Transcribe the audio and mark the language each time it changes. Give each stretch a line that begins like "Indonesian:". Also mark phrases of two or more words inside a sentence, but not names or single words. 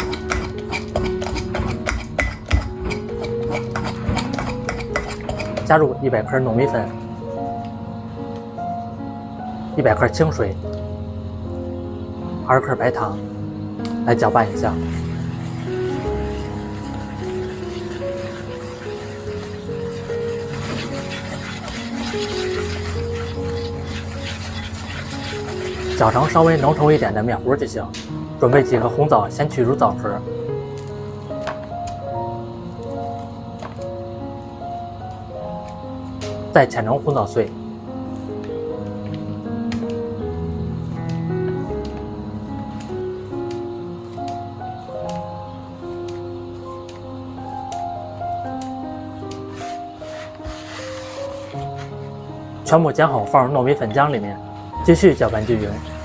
Chinese: 加入100克糯米粉，100克清水，2克白糖，来搅拌一下。搅成稍微浓稠一点的面糊就行。准備幾個紅棗，先去除棗殼，再切成紅棗碎。全部煎好，放入糯米粉漿裡面，繼續攪拌均勻。